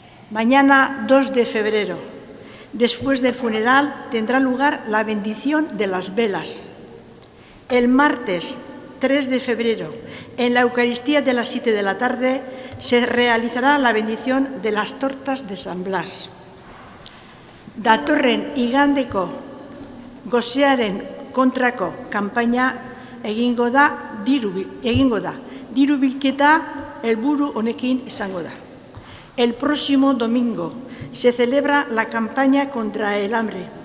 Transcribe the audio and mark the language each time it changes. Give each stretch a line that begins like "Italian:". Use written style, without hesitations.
Spanish: Mañana, 2 de febrero, después del funeral, tendrá lugar la bendición de las velas. El martes 3 de febrero, en la Eucaristía de las 7 de la tarde, se realizará la bendición de las tortas de San Blas.
Basque: Datorren igandeko gosearen kontrako kanpaina egingo da, diru bilketa helburu honekin izango da.
Spanish: El próximo domingo se celebra la campaña contra el hambre.